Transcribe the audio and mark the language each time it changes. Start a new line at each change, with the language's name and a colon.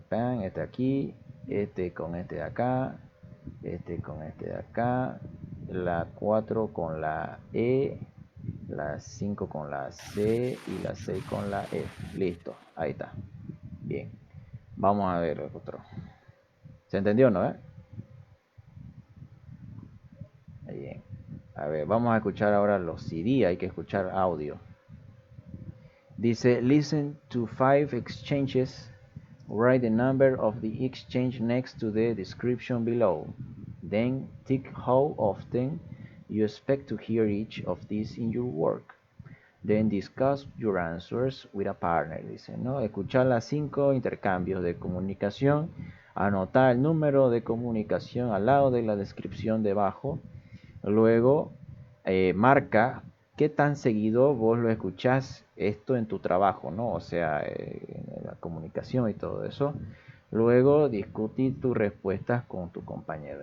Spanish: Pan, este aquí, este con este de acá, este con este de acá, la 4 con la E, la 5 con la C y la 6 con la F. Listo, ahí está. Bien. Vamos a ver el otro. ¿Se entendió, no? Bien. A ver, vamos a escuchar ahora los CD, hay que escuchar audio.
English: Dice, listen to 5 exchanges, write the number of the exchange next to the description below. Then tick how often you expect to hear each of these in your work. Then discuss your answers with a partner.
Spanish: Dice, ¿no? Escuchar las 5 intercambios de comunicación, anotar el número de comunicación al lado de la descripción debajo. Luego, marca qué tan seguido vos lo escuchás esto en tu trabajo, ¿no? O sea, la comunicación y todo eso. Luego, discutir tus respuestas con tu compañero.